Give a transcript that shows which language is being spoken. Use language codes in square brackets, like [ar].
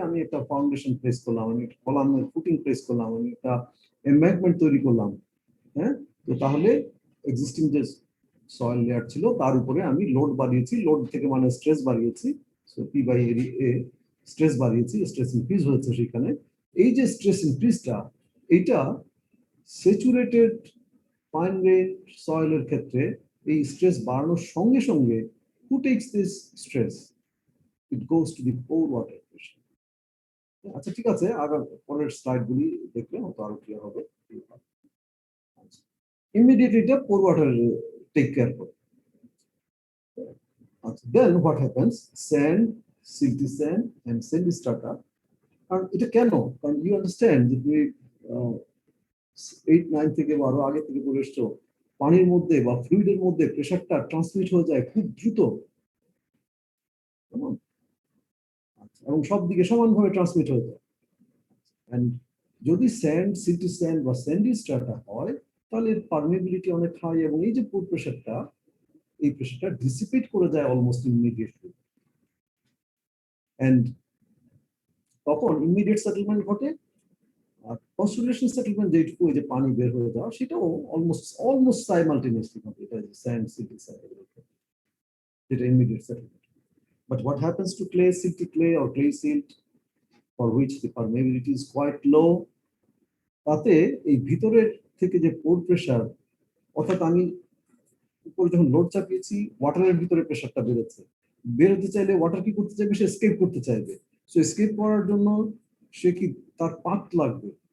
[bn] আমি একটা foundation place করলাম, আমি একটা কলামের ফুটিং প্লেস করলাম, আমি একটা এমব্যাঙ্কমেন্ট তৈরি করলাম, হ্যাঁ, তো তাহলে এক্সিস্টিং যে সয়েল লেয়ার ছিল তার উপরে আমি লোড বাড়িয়েছি, লোড থেকে মানে stress বাড়িয়েছি, so P by A stress বাড়িয়েছি, stress increase হয়েছে সেখানে। এই যে স্ট্রেস ইনক্রিজটা, এইটা স্যাচুরেটেড ফাইন গ্রেইন সয়েলের ক্ষেত্রে এই স্ট্রেস বাড়ানোর সঙ্গে সঙ্গে [en] who takes this stress? It goes to the pore water pressure. [bn] আচ্ছা ঠিক আছে, আগার পরের স্লাইড গুলি দেখলে হয়তো আরো ক্লিয়ার হবে। ইমিডিয়েটলি এটা পোর ওয়াটার টেক কেয়ার করে। আচ্ছা, [en] Then what happens? [bn] Sand, সিল্টি sand and Sandy strata. আর এটা কেন? কারণ ইউ আন্ডারস্ট্যান্ড যে তুমি 8-9 থেকে বা আরো আগে থেকে পড়ে এসছো, পানির মধ্যে বা ফ্লুইডের মধ্যে প্রেসারটা ট্রান্সমিট হয়ে যায় খুব দ্রুত, এবং সব দিকে সমানভাবে ট্রান্সমিট হয়ে যায়। এন্ড যদি স্যান্ড, সিল্টি স্যান্ড বা স্যান্ডি স্ট্রাটা হয়, তাহলে পারমিবিলিটি অনেক হাই, এবং এই যে পোর প্রেসারটা, এই প্রেসারটা ডিসিপেট করে যায় অলমোস্ট ইমিডিয়েটলি, এন্ড তখন ইমিডিয়েট সেটেলমেন্ট ঘটে। আর কনসোলিডেশন সেটেলমেন্ট যেটুকু, যে পানি বের হয়ে যাওয়া, সেটাও অলমোস্ট সাইমালটেনিয়াসলি ঘটে, এটা স্যান্ড, সিল্টি স্যান্ড, যেটা immediate settlement. [en] But what happens to clay, silty clay or clay silt, for which the permeability is quite low? [bn] তাতে এই ভিতরের থেকে যে পোর প্রেসার, অর্থাৎ আমি উপরে যখন লোড চাপিয়েছি, ওয়াটারের ভিতরে প্রেসারটা বেড়েছে, বেরোতে চাইলে ওয়াটার কি করতে চাইবে? সে এসকেপ করতে চাইবে। সো এসকেপ করার জন্য সে কি, তার পাথ লাগবে।